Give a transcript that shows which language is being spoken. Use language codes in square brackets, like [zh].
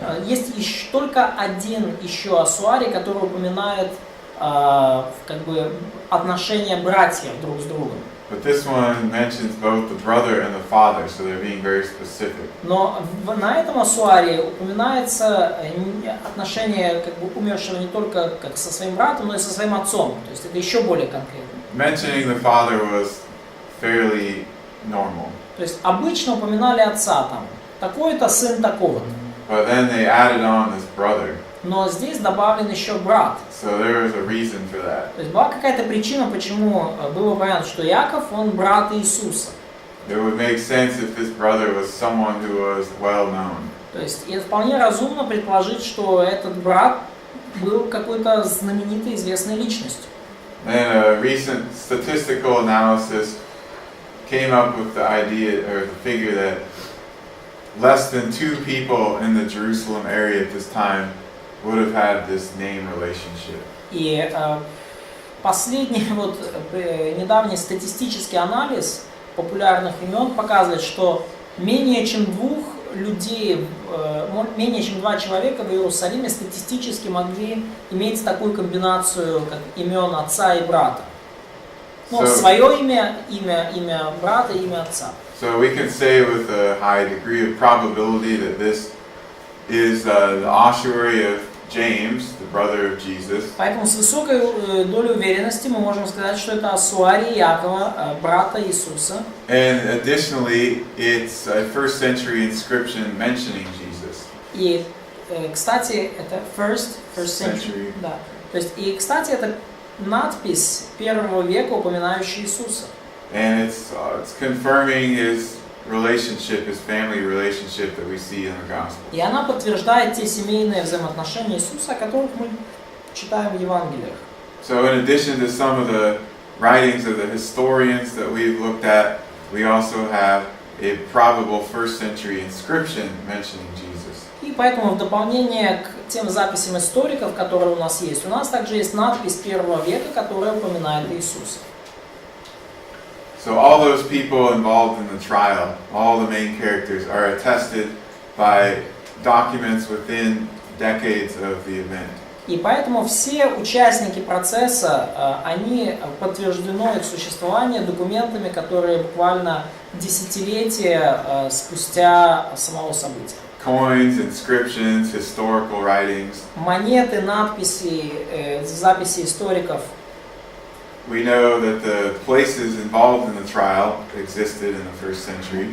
[ru] Есть только один еще осуарий, который упоминает как бы отношения братьев друг с другом. [en] But this one mentions both the brother and the father, so they're being very specific. [ru] Но на этом осуарии упоминается отношение как бы умершего не только как со своим братом, но и со своим отцом. То есть это еще более конкретно. [en] Mentioning the father was fairly normal. [ru] То есть обычно упоминали отца там. Такой-то сын такого-то. [en] But then they added on this brother. [ru] но здесь добавлен еще брат. [en] So there was a reason for that. [ru] То есть была какая-то причина, почему был вариант, что Яков, он брат Иисуса. [en] It would make sense if this brother was someone who was well known. [ru] То есть и вполне разумно предположить, что этот брат был какой-то знаменитой, известной личностью. [en] And a recent statistical analysis came up with the idea or the figure that less than 2 people in the Jerusalem area at this time would have had this name relationship. [ru] И последний недавний статистический анализ популярных имен показывает, что менее чем 2 людей, менее чем 2 человека в Иерусалиме статистически могли иметь такую комбинацию, как имен отца и брата. Ну, свое имя брата и имя отца. [en] So we can say with a high degree of probability that this is the ossuary of James, the brother of Jesus. [ru] Поэтому с высокой долей уверенности мы можем сказать, что это осуарий Якова, брата Иисуса. [en] And additionally, it's a first century inscription mentioning Jesus. [ru] И, кстати, это [en] first century. [ru] Да. То есть, и, кстати, это надпись 1 века, упоминающая Иисуса. [en] And it's confirming his relationship, his family relationship that we see in the gospel. [ru] И она подтверждает те семейные взаимоотношения Иисуса, о которых мы читаем в Евангелиях. [en] So in addition to some of the writings of the historians that we've looked at, we also have a probable first century inscription mentioning Jesus. [ru] И поэтому в дополнение к тем записям историков, которые у нас есть также есть надпись 1 века, которая упоминает Иисуса. [en] So all those people involved in the trial, all the main characters, are attested by documents within decades of the event. [ru] И поэтому все участники процесса, они подтверждено их существование документами, которые буквально десятилетия спустя самого события. [en] Coins, inscriptions, historical writings. [ru] Монеты, надписи, записи историков. [en] We know that the places involved in the trial existed in the first century.